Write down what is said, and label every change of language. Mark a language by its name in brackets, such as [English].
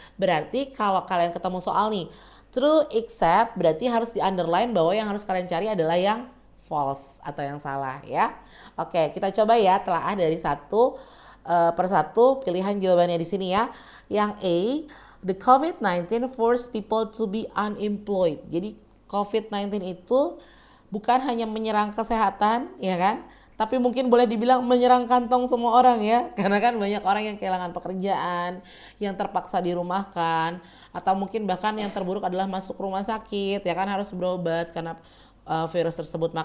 [Indonesian] Berarti kalau kalian ketemu soal nih, true except berarti harus di underline bahwa yang harus kalian cari adalah yang false atau yang salah ya. Oke, kita coba ya telaah dari satu per satu pilihan jawabannya di sini ya. [English] Yang A, the COVID-19 forced people to be unemployed. [Indonesian] Jadi COVID-19 itu bukan hanya menyerang kesehatan ya kan, tapi mungkin boleh dibilang menyerang kantong semua orang ya, karena kan banyak orang yang kehilangan pekerjaan, yang terpaksa dirumahkan, atau mungkin bahkan yang terburuk adalah masuk rumah sakit ya kan, harus berobat karena virus tersebut.